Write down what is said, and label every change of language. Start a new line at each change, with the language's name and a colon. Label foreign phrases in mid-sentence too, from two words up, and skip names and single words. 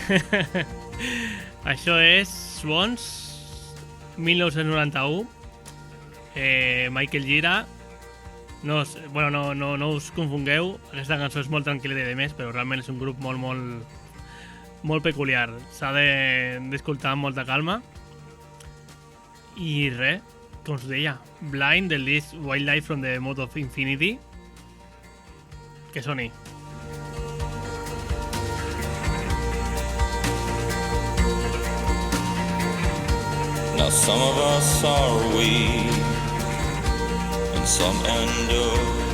Catalan: Això és Swans, 1991, Michael Gira. No us confongueu, aquesta cançó és molt tranquil·la i més, però realment és un grup molt peculiar. S'ha d'escoltar amb molta calma. I res, com us deia, Blind, del disc Wildlife from the Mode of Infinity. Que soni.
English: Now some of us are weak and some endure.